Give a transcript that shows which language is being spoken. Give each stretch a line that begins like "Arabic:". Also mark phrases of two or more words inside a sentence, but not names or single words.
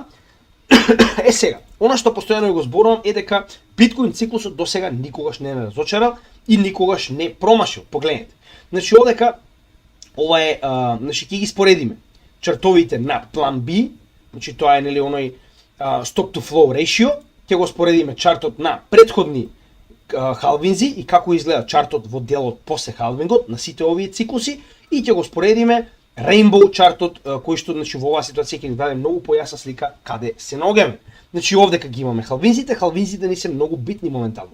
Macedonian: Сега, она што постојано го зборувам е дека биткоин циклусот до сега никогаш не разочарал и никогаш не промашил. Погледнете. Значи овдека ова е, значи ќе ги споредиме чартовите на план B, значи тоа е нели оној
English: stop to flow ratio,
Macedonian: ќе го споредиме чартот на претходни халвинзи и како изгледа чартот во делот после халвингот на сите овие циклуси и ќе го споредиме Rainbow чартот, кој што значи во оваа ситуација ќе ни даде многу појасна слика каде се наоѓаме. Значи овдека ги имаме халвинзите не се многу битни моментално.